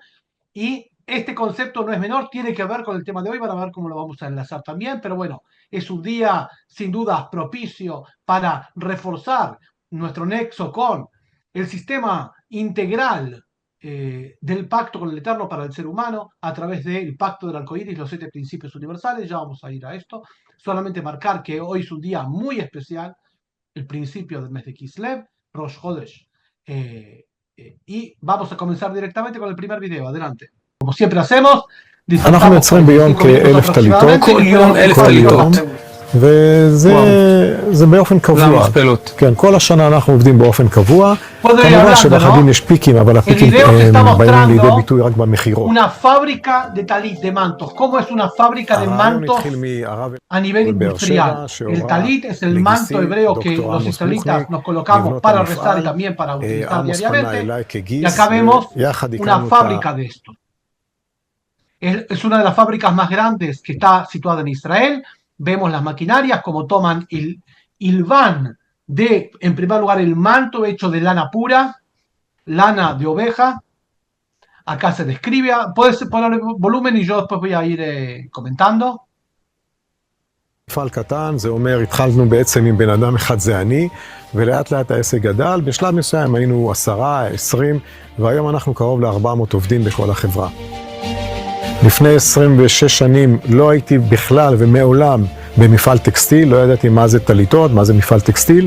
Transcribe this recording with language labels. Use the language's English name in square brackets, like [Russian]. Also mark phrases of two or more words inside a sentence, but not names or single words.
[Spanish] Y este concepto no es menor, tiene que ver con el tema de hoy, van a ver cómo lo vamos a enlazar también, pero bueno, es un día sin duda propicio para reforzar nuestro nexo con el sistema integral del pacto con el Eterno para el ser humano a través del pacto del arcoíris, los 7 principios universales. Ya vamos a ir a esto. Solamente marcar que hoy es un día muy especial, el principio del mes de Kislev, [Hebrew] ראש חודש. [Spanish] Y vamos a comenzar directamente con el primer video. Adelante. Como siempre hacemos, [Hebrew] אנחנו מייצרים ביום כ-1,000 טליתות, כל יום 1,000 טליתות. וזה באופן קבוע. למכפלות. כן, כל השנה אנחנו עובדים באופן קבוע. כמובן שבחגים יש פיקים, אבל הפיקים באים לידי ביטוי רק במחירות. [Spanish] Una fábrica de talit, de mantos. ¿Cómo es una fábrica de mantos a nivel industrial? El talit es el manto hebreo que los israelitas nos colocamos para rezar y también para utilizar diariamente. Y acá vemos una fábrica de esto. Es una de las fábricas más grandes que está situada en Israel. Vemos las maquinarias como toman el hilván de, en primer lugar, el manto hecho de lana pura, lana de oveja. Acá se describe. Puedes poner el volumen y yo después voy a ir comentando. [Hebrew] מפעל קטן, זה אומר, התחלנו בעצם עם בן אדם אחד, זה אני, ולאט לאט העסק גדל. בשלב מסוים היינו 10, 20, והיום אנחנו קרוב ל-400 עובדים בכל החברה. לפני 26 שנים לא הייתי בכלל ומעולם במפעל טקסטיל, לא ידעתי מה זה טליתות, מה זה מפעל טקסטיל.